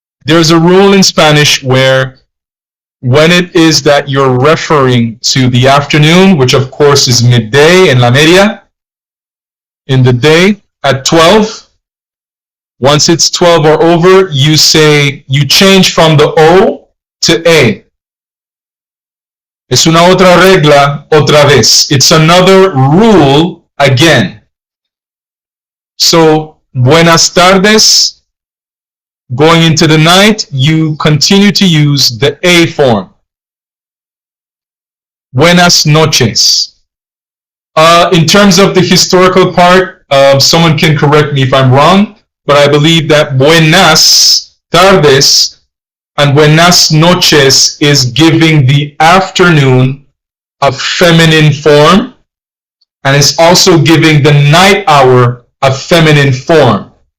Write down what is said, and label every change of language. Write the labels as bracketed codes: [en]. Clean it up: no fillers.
[en] There's a rule in Spanish where when it is that you're referring to the afternoon, which of course is midday [es] en la media, [en] in the day at 12, once it's 12 or over, you change from the O to A. [es] Es una otra regla otra vez. [en] It's another rule again. So, buenas tardes, going into the night, you continue to use the A form. Buenas noches. In terms of the historical part, someone can correct me if I'm wrong, but I believe that buenas tardes and buenas noches is giving the afternoon a feminine form, and it's also giving the night hour a feminine form.